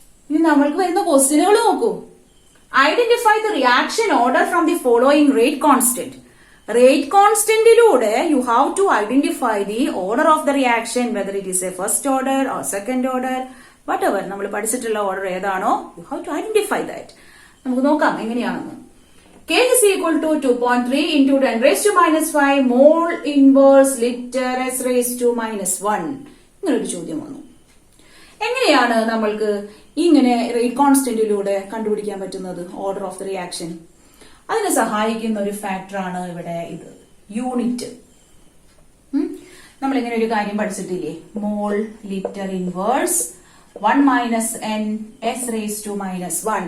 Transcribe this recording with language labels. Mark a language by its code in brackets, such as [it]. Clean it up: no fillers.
[ml] ഇനി നമ്മൾക്ക് വരുന്ന ക്വസ്റ്റ്യനുകൾ നോക്കൂ. [en] Identify the reaction order from the following rate constant. Rate കോൺസ്റ്റന്റിലൂടെ you have to identify the order of the reaction, whether it is a first order or second order, whatever [ml] നമ്മൾ പഠിച്ചിട്ടുള്ള order ഏതാണോ [en] You have to identify that. [ml] നമുക്ക് നോക്കാം എങ്ങനെയാണെന്ന്. [en] K is equal to 2.3 into 10 raised to minus 5 mole inverse liter s raised to minus 1. [ml] ഇങ്ങനൊരു ചോദ്യം വന്നു. എങ്ങനെയാണ് നമ്മൾക്ക് ഇങ്ങനെ റേറ്റ് കോൺസ്റ്റന്റിലൂടെ കണ്ടുപിടിക്കാൻ പറ്റുന്നത് ഓർഡർ ഓഫ് ദ റിയാക്ഷൻ? അതിനെ സഹായിക്കുന്ന ഒരു ഫാക്ടറാണ് ഇവിടെ ഇത്, യൂണിറ്റ്. നമ്മൾ ഇങ്ങനെ ഒരു കാര്യം പഠിച്ചിട്ടില്ലേ, മോൾ litre inverse 1 minus n s raised to minus 1.